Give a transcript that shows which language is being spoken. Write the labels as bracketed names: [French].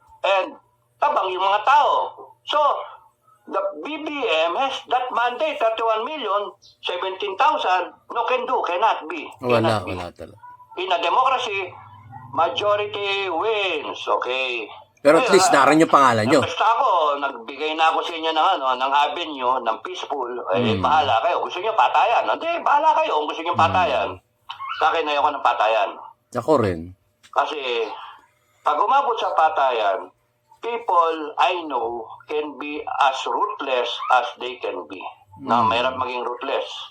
[Filipino] And tabang yung mga tao. [English] So, the BBM has that mandate, 31 million, 17,000, no can do, cannot be. [Filipino] Wala talaga. [English] In a democracy, majority wins, okay? [Filipino] Pero at least naroon yung pangalan nyo. Basta ako, nagbigay na ako sa inyo ng avenue, ng peaceful, bahala kayo. Gusto nyo patayan? Hindi, bahala kayo kung gusto nyo patayan. Sa akin, ayoko ng patayan. Ako rin. Kasi, pag umabot sa patayan, [English] people I know can be as ruthless as they can be. [Filipino] Na mahirap maging ruthless.